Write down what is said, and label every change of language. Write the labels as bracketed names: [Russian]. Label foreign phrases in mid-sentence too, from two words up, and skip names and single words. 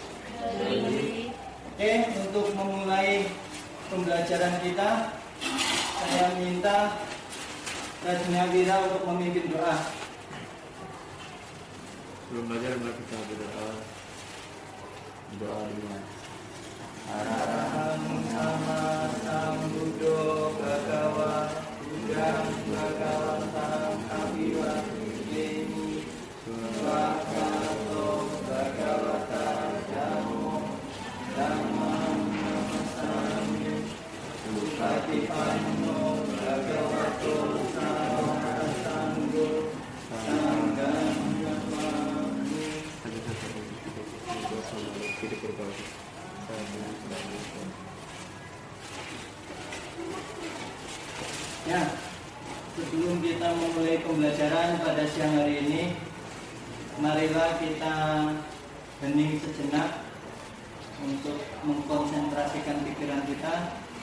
[Indonesian] Oke, untuk memulai pembelajaran kita, saya minta Rajna Wira untuk memimpin doa. Sebelum belajar mari kita berdoa. Doa dulu. [Pali] Arahang sama sambuddho bhagava buddhang bhagavatam abiwademi swakato bhagavata dhammo dhammam namasami Patipanno bhagavato sangho sangham namami. [Indonesian] Ya, sebelum kita memulai pembelajaran pada siang hari ini, marilah kita hening sejenak untuk mengkonsentrasikan pikiran kita.